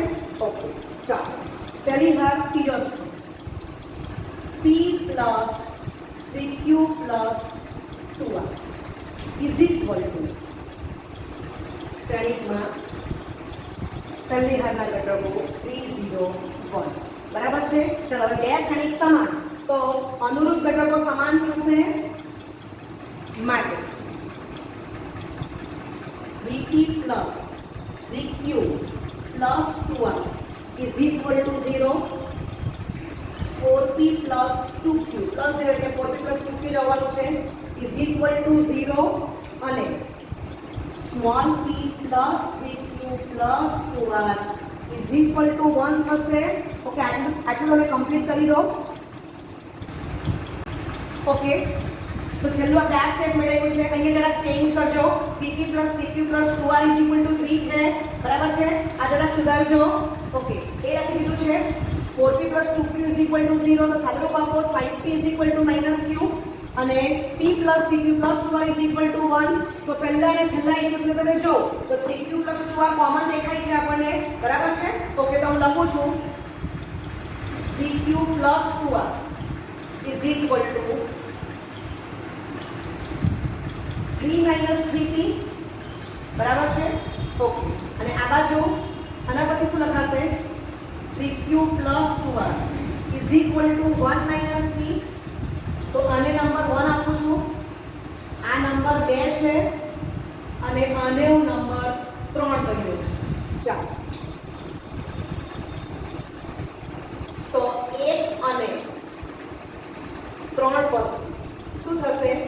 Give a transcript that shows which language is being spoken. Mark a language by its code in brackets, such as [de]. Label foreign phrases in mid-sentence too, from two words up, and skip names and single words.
[gu] ઓકે ચાલો પહેલી હાર ત્રીજો સ્તંભ p + 3q + 2r [en] is equal to [gu] શ્રેણીકમાં પહેલી હારના ઘટકો 3 0 1. બરાબર છે? ચાલો હવે બે શ્રેણીક સમાન તો અનુરૂપ ઘટકો સમાન થશે. માટે 3p + 3q + 2r [en] is equal to [gu] 0. 4p + 2q + 0 એટલે 4p + 2q જવાનું છે [en] is equal to [gu] 0 અને small p + 3q + 2r [en] is equal to [gu] 1 થશે. ઓકે આટલું તમે કમ્પ્લીટ કરી દો. ઓકે તો છેલ્લું આપણે આ સ્ટેપ મેળવ્યું છે. અહીંયા જરાક ચેન્જ કરજો. 3p + 3q + 2r [en] is equal to [gu] 3 છે. બરાબર છે? આ જરાક સુધારજો. ઓકે એ લખી દીધું છે. 4p + 2q [en] is equal to [gu] 0 તો સાદુરૂપ આપો [en] twice p is equal to [gu] -q અને p + 3q + 2r [en] is equal to [gu] 1. તો પહેલા અને છેલ્લા ઇક્વેશન તમે જો તો 3q + 2r કોમન દેખાય છે આપણને. બરાબર છે? ઓકે તો હું લખું છું 3q + 2r [en] is equal to [gu] 3 - 3p. બરાબર છે? ઓકે અને આ બાજુ આના પરથી શું લખાશે 3q + 2r [en] is equal to [gu] 1 - p. તો આને નંબર 1 આપું છું, આ નંબર 2 છે અને આને હું નંબર 3 બન્યો છે. ચાલો તો 1 અને 3 પર શું થશે